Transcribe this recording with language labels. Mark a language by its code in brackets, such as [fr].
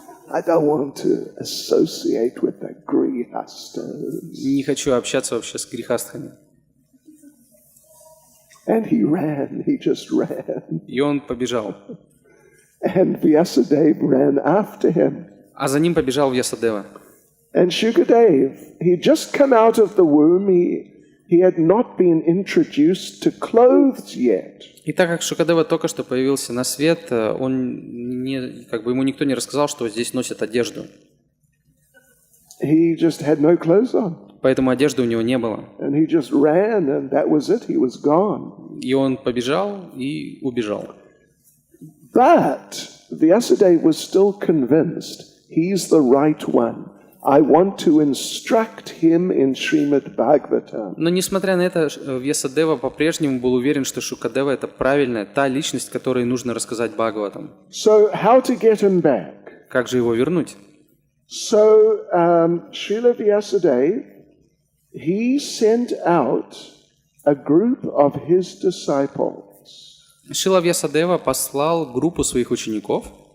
[en] I don't want to associate with the grihastas. [ru] Не хочу общаться вообще с грехастхами. [en] And he just ran. [ru] И он побежал. [en] And Vyasadeva ran after him. [ru] А за ним побежал Вьясадева. [en] And Shukadeva, he'd just come out of the womb. He had not been introduced to clothes yet. [ru] И так как Шукадева только что появился на свет, ему никто не рассказал, что здесь носят одежду. [en] He just had no clothes on. [ru] Поэтому одежды у него не было. [en] And he just ran, and that was it. He was gone. [ru] И он побежал и убежал. [en] But Vyasadeva was still convinced he's the right one. I want to instruct him in Шримад Бхагаватам. [ru] Но несмотря на это, Вьясадева по-прежнему был уверен, что Шукадева это правильная, та личность, которой нужно рассказать Бхагаватам. [en] So how to get him back? [ru] Как же его вернуть? [en] So Srila Vyasadeva, he sent out a group of his disciples. [ru] Шрила Вьясадева послал группу своих учеников,